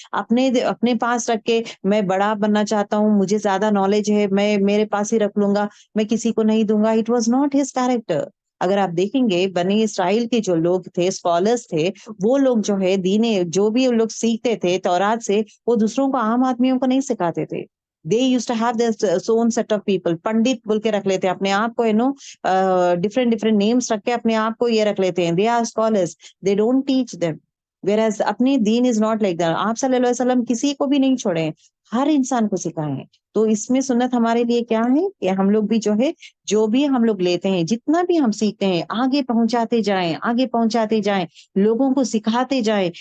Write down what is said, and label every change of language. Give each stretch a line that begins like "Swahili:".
Urdu: اپنے پاس رکھ کے میں بڑا بننا چاہتا ہوں, مجھے زیادہ نالج ہے, میں میرے پاس ہی رکھ لوں گا, میں کسی کو نہیں دوں گا.
English: It was not his character.
Urdu: اگر آپ دیکھیں گے بنی اسرائیل کے جو لوگ تھے, اسکالرس تھے, وہ لوگ جو ہے جو بھی لوگ سیکھتے تھے تورات سے, وہ دوسروں کو, عام آدمیوں کو نہیں سکھاتے تھے.
English: They used to have their own set of people.
Urdu: Pandit بول کے رکھ لیتے اپنے آپ کو,
English: different names
Urdu: رکھ کے اپنے آپ کو یہ رکھ لیتے ہیں.
English: They are scholars. They don't teach them.
Urdu: Whereas اپنی دین
English: Is not like that.
Urdu: آپ صلی اللہ علیہ وسلم کسی کو بھی نہیں چھوڑے, ہر انسان کو سکھائیں. تو اس میں سنت ہمارے لیے کیا ہے کہ ہم لوگ بھی جو ہے جو بھی ہم لوگ لیتے ہیں, جتنا بھی ہم سیکھتے ہیں, آگے پہنچاتے جائیں, آگے پہنچاتے جائیں, لوگوں کو سکھاتے جائیں.